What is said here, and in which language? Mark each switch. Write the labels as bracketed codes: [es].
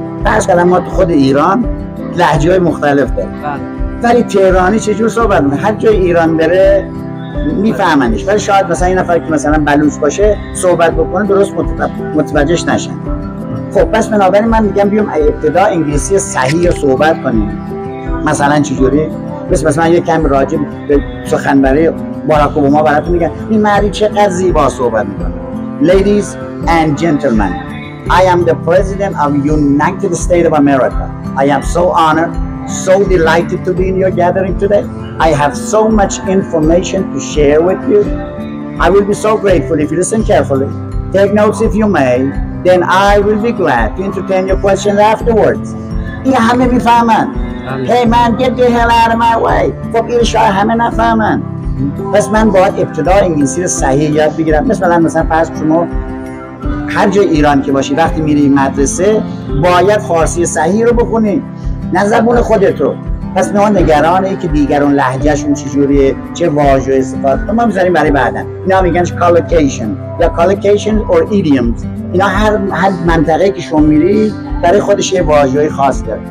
[fa] فرض کنم ما تو خود ایران لهجه‌های مختلف داریم، ولی تهرانی چجور صحبت میکنه؟ هر جای ایران بره میفهمنش، ولی شاید مثلا این نفر که مثلا بلوچ باشه صحبت بکنه درست متوجهش نشن. خب پس بنابراین من میگم بیام ابتدا انگلیسی صحیح رو صحبت کنیم. مثلا چجوری؟ مثلا یک کم راجع به سخنوری باراک اوباما براتون میگن این مردی چقدر زیبا صحبت میکنه. [en] Ladies and gentlemen, I am the president of United States of America. I am so honored, so delighted to be in your gathering today. I have so much information to share with you. I will be so grateful if you listen carefully. Take notes if you may. Then I will be glad to entertain your questions afterwards. [fa] این همه میفهمن. [en] Hey man, get the hell out of my way. [fa] خب این شاید همه نفهمن. پس من باید ابتدا انگلیسی رو صحیح یاد بگیرم. مثلا فرض شما هر جای ایران که باشی وقتی میری مدرسه باید فارسی صحیح رو بخونی، نه زبون خودتو. پس ما نگرانه که دیگران لهجهشون چجوریه، چه واژه استفاده کنن، ما میذاریم برای بعدن. اینا میگن collocation یا collocation or idioms. اینا هر منطقه که شما میری برای خودش یه واژه‌ای خاص داره.